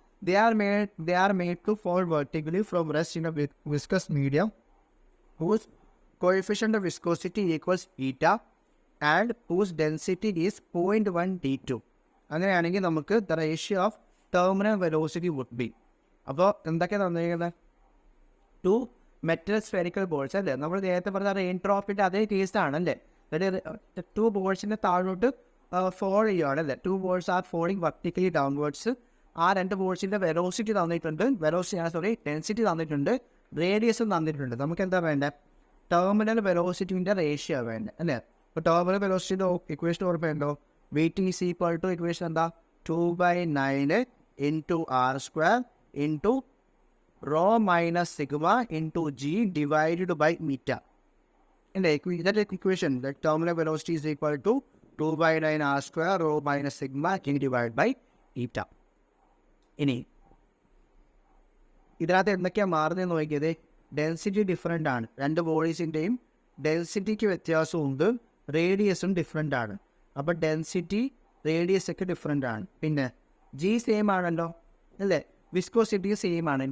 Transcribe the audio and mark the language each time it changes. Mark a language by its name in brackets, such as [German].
[English] They are made to fall vertically from rest in a viscous medium whose coefficient of viscosity equals eta and whose density is 0.1 D2. [Malayalam] അങ്ങനെയാണെങ്കിൽ നമുക്ക് [English] the ratio of terminal velocity would be. [Malayalam] അപ്പോൾ എന്തൊക്കെയാണ് തന്നിരിക്കുന്നത്? 2 metal spherical balls അല്ലേ? നമ്മൾ നേരത്തെ പറഞ്ഞ rain ഡ്രോപ്പിൻ്റെ അതേ കേസാണ് അല്ലേ? അതായത് 2 ബോൾസിൻ്റെ താഴോട്ട് ഫോൾ ചെയ്യുകയാണ് അല്ലേ? [English] 2 balls are falling vertically downwards. [Malayalam] ആ 2 ബോൾസിൻ്റെ വെലോസിറ്റി തന്നിട്ടുണ്ട്. ഡെൻസിറ്റി തന്നിട്ടുണ്ട്. റേഡിയസും തന്നിട്ടുണ്ട്. നമുക്ക് എന്താ വേണ്ടത്? ടെർമിനൽ വെലോസിറ്റിൻ്റെ റേഷ്യോ വേണ്ടത് അല്ലേ? അപ്പോൾ ടെർമിനൽ വെലോസിറ്റിയുടെ ഇക്വേഷൻ ഓർമ്മയുണ്ടോ? [English] VT is equal to equation [Malayalam] എന്താ? [English] 2/9 × r² into rho minus sigma into g divided by meter. And that equation, the terminal velocity is equal to 2/9 r² rho minus sigma g divided by eta. [Malayalam] ഇനി ഇതിനകത്ത് എന്തൊക്കെയാണ് മാറുന്നതെന്ന് നോക്കിയത്? Density different ആണ്. 2 ബോഡീസിൻ്റെയും ഡെൻസിറ്റിക്ക് വ്യത്യാസമുണ്ട്. റേഡിയസും different ആണ്. അപ്പോൾ density radius ഒക്കെ different ആണ്. പിന്നെ ജി സെയിം ആണല്ലോ അല്ലേ? വിസ്കോസിറ്റി സെയിം ആണ്.